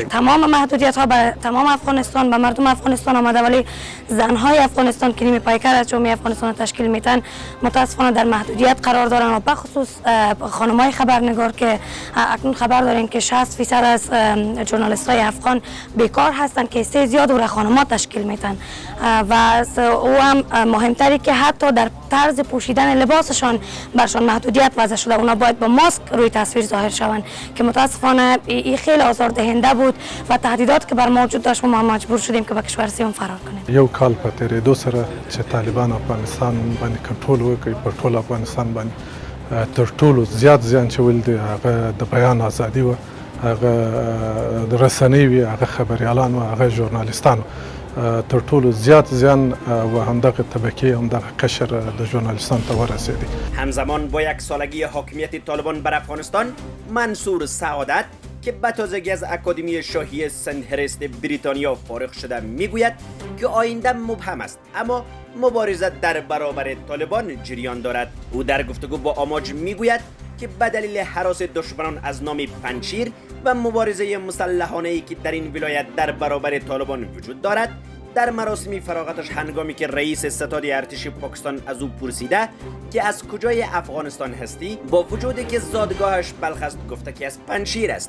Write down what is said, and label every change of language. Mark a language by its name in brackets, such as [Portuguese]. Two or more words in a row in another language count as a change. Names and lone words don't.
[Persian] تمام محدودیت ها به تمام افغانستان، به مردم افغانستان آمده، ولی زنهای افغانستان که نیمه پیکر از جامعه افغانستان تشکیل میتن متاسفانه در محدودیت قرار دارن و به خصوص خانم‌های خبرنگار که اکنون خبر دارین که 60% از ژورنالیست‌های افغان بیکار هستن که حصه زیاد او را خانم‌ها تشکیل میتن و او هم مهمتری که حتی در طرز پوشیدن لباسشان برشان محدودیت وضع شده. اونا باید با ماسک روی تصویر ظاهر شوند که متاسفانه این خیلی آزاردهنده بود و تهدیدات که بر ما وجود داشت ما مجبور شدیم که به کشور سوم فرار کنیم. [Pashto] یو کال په تیریدو سره چې طالبان افغانستان باندې کنټرول وکړي په ټول افغانستان باندې تر ټولو زیات زیان چې ول دی هغه د بیان ازادي و، هغه د رسنۍ وي، هغه خبريالان و، هغه ژورنالیستان تر ټولو زیات زیان و همدغه طبقه همدغه قشر د ژورنالیستان ته ورسېدی. [Persian] همزمان با یک سالگی حاکمیت طالبان بر افغانستان، منصور سعادت که به تازگی از اکادمی شاهی سندهرست بریتانیا فارغ شده میگوید که آینده مبهم است، اما مبارزه در برابر طالبان جریان دارد. او در گفتگو با آماج میگوید که به دلیل هراس دشمنان از نام پنجشیر و مبارزه مسلحانه‌ای که در این ولایت در برابر طالبان وجود دارد، در مراسم فراغتش هنگامی که رئیس ستاد ارتش پاکستان از او پرسیده که از کجای افغانستان هستی، با وجودی که زادگاهش بلخ است گفته که از پنجشیر است.